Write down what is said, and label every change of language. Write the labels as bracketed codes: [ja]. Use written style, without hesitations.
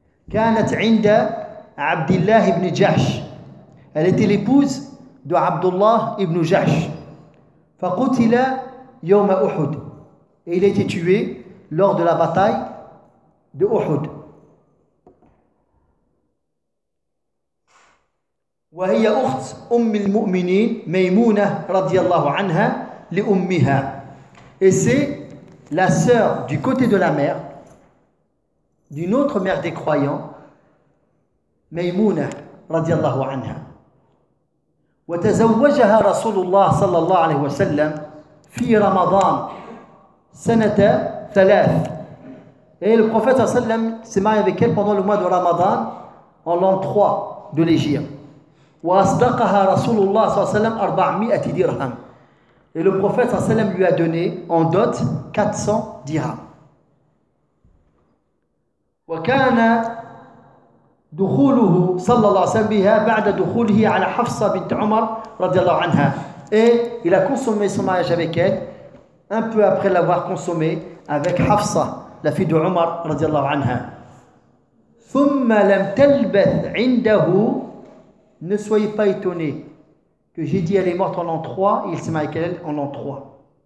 [ar] Kanat inda Abdullah ibn Jahsh. [fr] Elle était l'épouse de Abdullah ibn Jahsh. [ar] Faqutila yawma Uhud. [fr] Et il a été tué lors de la bataille de Uhud. [ar] وهي أخت أم المؤمنين ميمونة رضي الله عنها لأمها. [fr] Et c'est la sœur du côté de la mère d'une autre mère des croyants, ميمونة رضي الله عنها. [ar] وتزوجها رسول الله صلى الله عليه وسلم في رمضان سنة ثلاث. [fr] Et le prophète sallam s'est marié avec elle pendant le mois de Ramadan en l'an 3 de l'Hégire. [ar] وأصدقها رسول الله صلى الله عليه وسلم 400 درهم. [fr] Et le prophète صلى الله عليه وسلم lui a donné en dot 400 dirhams. [ar] وكان دخوله صلى الله عليه وسلم بها بعد دخوله على حفصة بنت عمر رضي الله عنها. [fr] Et il a consommé son mariage avec elle un peu après l'avoir consommé avec Hafsa, la fille de Omar رضي الله عنها. [ar] ثم لم تلبث عنده. [fr] Ne soyez pas étonnés que j'ai dit elle est morte en l'an 3 et il s'est marié avec elle en l'an 3.